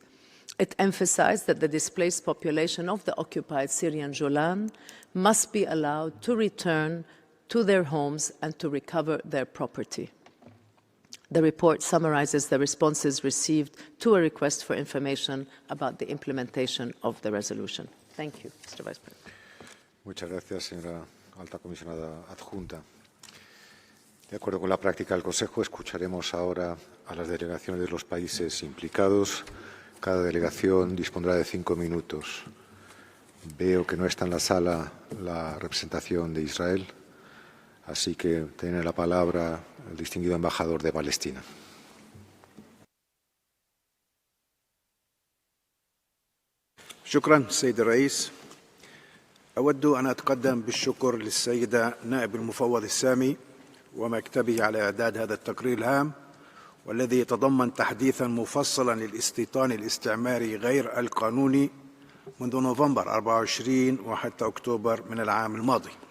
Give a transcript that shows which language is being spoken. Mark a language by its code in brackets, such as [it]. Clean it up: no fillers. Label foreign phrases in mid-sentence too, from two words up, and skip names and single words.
[en] It emphasized that the displaced population of the occupied Syrian Golan must be allowed to return to their homes and to recover their property. The report summarizes the responses received to a request for information about the implementation of the resolution. Thank you, Mr. Vice President. [es] Muchas gracias, señora Alta Comisionada Adjunta. De acuerdo con la práctica del Consejo, escucharemos ahora a las delegaciones de los países implicados. Cada delegación dispondrá de 5 minutos. Veo que no está en la sala la representación de Israel, así que tiene la palabra el distinguido embajador de Palestina. [ar] شكرا سيد الرئيس. أود أن أتقدم بالشكر للسيدة نائب المفوض السامي ومكتبه على إعداد هذا التقرير الهام، والذي يتضمن تحديثا مفصلا للاستيطان الاستعماري غير القانوني منذ نوفمبر 24 وحتى أكتوبر من العام الماضي،